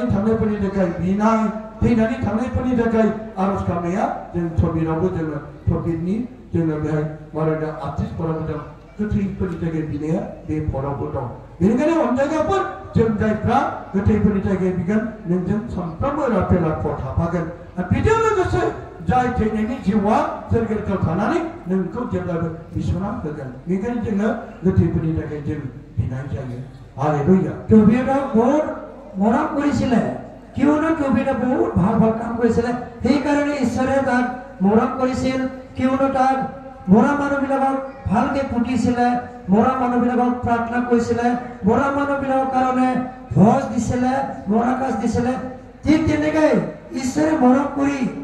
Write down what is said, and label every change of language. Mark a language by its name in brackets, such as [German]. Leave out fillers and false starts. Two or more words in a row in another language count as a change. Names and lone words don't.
[Bodo] थांनायफोरनि थाखाय बिनाय थैनानै थांनायफोरनि थाखाय आरज खालामनाया जों थबिरावबो जोङो थबिरनि जोङो बेहाय मारादा आर्टिस्टफोराबो दं गोथैफोरनि थाखाय बिनाया बे फरावबो दं बेनिखायनो अनजायगाफोर जों जायफ्रा गोथैफोरनि थाखाय बिगोन नोंजों सानफ्रोमबो राफेल आखुआव थाफागोन आरो बेजों लोगोसे जाय थैनायनि जिउआ सोरगोआव थानानै नोंखौ जेब्लाबो बिसना होगोन बेनिखायनो जोङो गोथैफोरनि थाखाय जों बिनाय जायो हालेलुया [Assamese] थबिरा बहुत মৰম কৰিছিলে কিয়নো টবিটা বহুত ভাল ভাল কাম কৰিছিলে সেইকাৰণে ঈশ্বৰে তাক মৰম কৰিছিল কিয়নো তাক মৰা মানুহবিলাকক ভালকে পুতিছিলে মৰা মানুহবিলাকক প্ৰাৰ্থনা কৰিছিলে মৰা মানুহবিলাকৰ কাৰণে ভোজ দিছিলে মৰা কাজ দিছিলে ঠিক তেনেকৈ ঈশ্বৰে মৰম কৰি